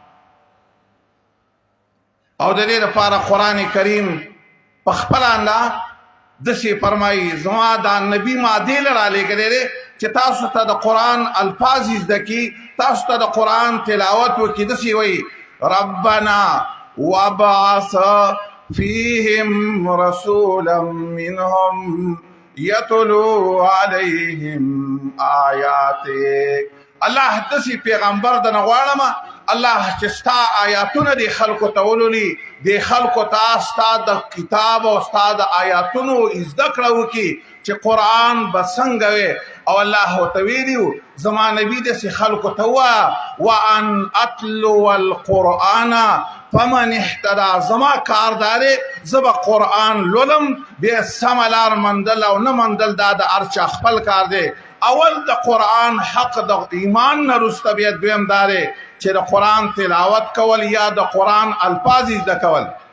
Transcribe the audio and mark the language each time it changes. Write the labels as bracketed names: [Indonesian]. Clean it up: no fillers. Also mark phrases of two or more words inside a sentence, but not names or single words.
[Pashto] او د دې لپاره قرآن کریم په خپل انداز داسې فرمایي زما دا نبي ما دې له رالیږلی دی چې تاسو ته د قرآن الفاظ زده کړي تاسو ته د قرآن تلاوت وکړي داسې وایي [Arabic] ربنا وابعث فيهم رسولا منهم يتلو عليهم آياتك [Pashto] الله داسې پیغمبر د نه غواړم الله چې ستا آیاتونه د خلکو ته ولولي د خلکو ته ستا د کتاب او ستا د آیاتونو زده کړه وکړي چې قرآن به څنګه وي او الله ورته ویلي زما نبي داسې خلکو ته ووایه [Arabic] وان اتلو القرآن فمن اهتدى [Pashto] زما کار دا دی زه به قرآن لولم بیا سمه لار مندل او نه مندل دا د هر چا خپل کار دی اول د قرآن حق د ایمان نه وروسته بیا دویم دا دی چې د قرآن تلاوت کول یا د قرآن الفاظ زده کول